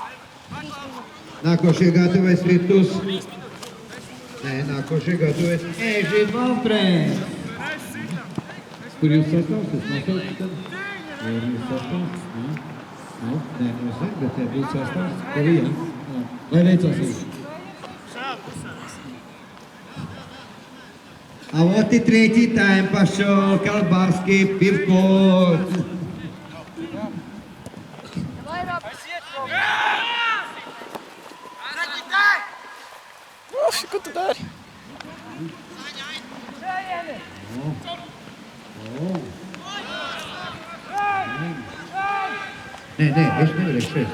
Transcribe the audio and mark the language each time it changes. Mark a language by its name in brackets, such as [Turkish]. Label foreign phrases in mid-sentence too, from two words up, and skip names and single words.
[Latvian] Nākošie gatavojas Virtus. Nē, nākošie gatavojas Eži Valtrēns. Kur jūs sastāvs? Es nosaucu tad? Vai ir jūs sastāvs? Nu, nē, nosauc, bet te būs sastāvs. Kur ir, jā? Lai veicās jūs. [Russian] A вот и третий тайм пошел. Колбаски, пивко. [Latvian] Ko tu dari? Nē, es nevarēšu šeit.